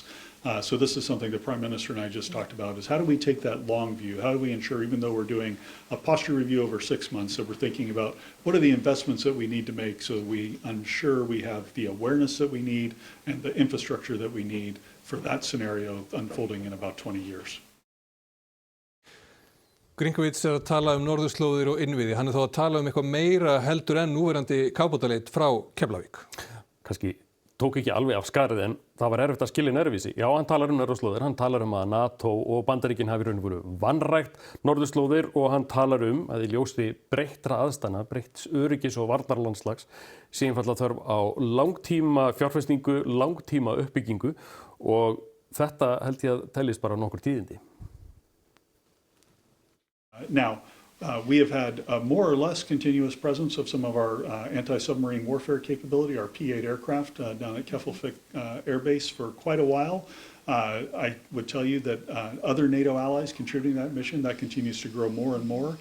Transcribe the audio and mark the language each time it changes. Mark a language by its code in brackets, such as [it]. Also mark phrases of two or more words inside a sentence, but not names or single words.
[en] So this is something the Prime Minister and I just talked about, is how do we take that long view? How do we ensure, even though we're doing a posture review over 6 months, that we're thinking about what are the investments that we need to make so that we ensure we have the awareness that we need and the infrastructure that we need for that scenario unfolding in about 20 years. [is] Gringovic að tala norðurslóðir og innviði. Hann þá að tala eitthvað meira heldur en núverandi kafbátaleit frá Keflavík. Kannski tók ekki alveg af skarið en það var erfitt að skilja nærvísi. Já, hann talar norðurslóðir, hann talar að NATO og Bandaríkin hafi raun og veru vanrækt norðurslóðir og hann talar að í ljósi breyttra aðstæðna, breytts öryggis og varnarlandslags sé einfaldlega þörf á langtíma fjárfestingu, langtíma uppbyggingu og þetta held ég að teljist bara nokkur tíðindi. [en] Now, we have had a more or less continuous presence of some of our anti-submarine warfare capability, our P-8 aircraft down at Keflavik Air Base for quite a while. I would tell you that other NATO allies contributing to that mission, that continues to grow more and more.